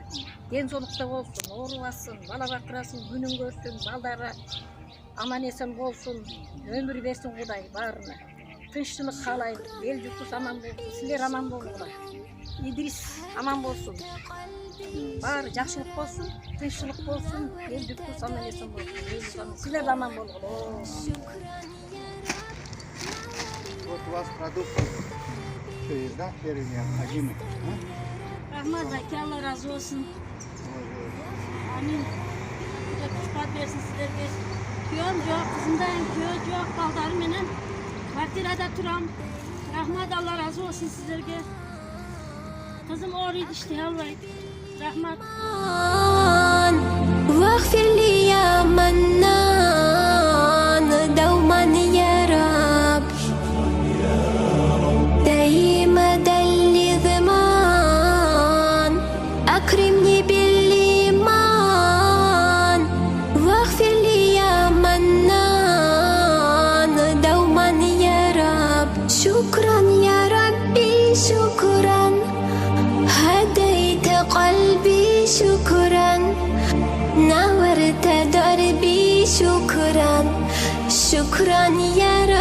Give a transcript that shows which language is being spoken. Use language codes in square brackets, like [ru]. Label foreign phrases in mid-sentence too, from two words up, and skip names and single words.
[kk] Денсаулықта болсын, ауырбасын, бала бақтырасын, күнін көрсін, балдары аман есен болсын, өмір берсін Құдай барына. Тыныштылық қалайын, ел жұртымыз аман болсын, сілер аман болыңдар. Идрис аман болсын. Бары жақсылық болсын, тыныштылық болсын, ел жұртымыз аман есен болсын. Сілер аман болыңдар. [ru] Вот у вас продукты есть, да, первые необходимые. [kk] Рахмат, Алла разы болсын. Амин. Құшпат берсін сіздерге. Күйеуім жоқ, қызымдайым, күйеуі жоқ, балдарыменен квартирада тұрам. Рахмат, Алла разы болсын сіздерге. Қызым ауырайды, істей алмайды. Рахмат. [ar] واغفر لي يا منان دوما يا رب دائما لضمان أكرمني بالإيمان واغفر لي يا منان دوما يا رب شكرا يا ربي شكرا هديت قلبي شكرا نورت دربي شكرا شكرا يا